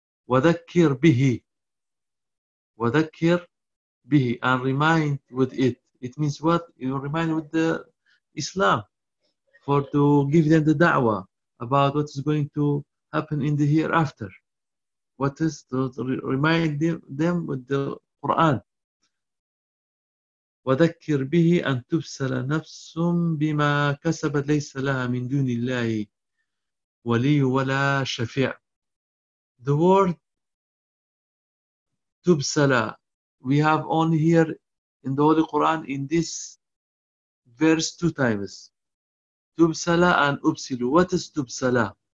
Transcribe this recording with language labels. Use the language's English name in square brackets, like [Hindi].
[Arabic] وَذَكِّرْ بِهِ, وَذَكِّرْ بِهِ, [English] and remind with it. It means what? You remind with the Islam, for to give them the da'wah about what is going to happen in the hereafter. what is to remind them with the Quran. [Arabic] وذكر به أن تبصر نفس بما كسبت ليس لها من دون الله ولي ولا شفيع. [English] The word tubsala, we have on here in the Holy Quran in this verse two times. Tubsala and upsilu. What is tubsala?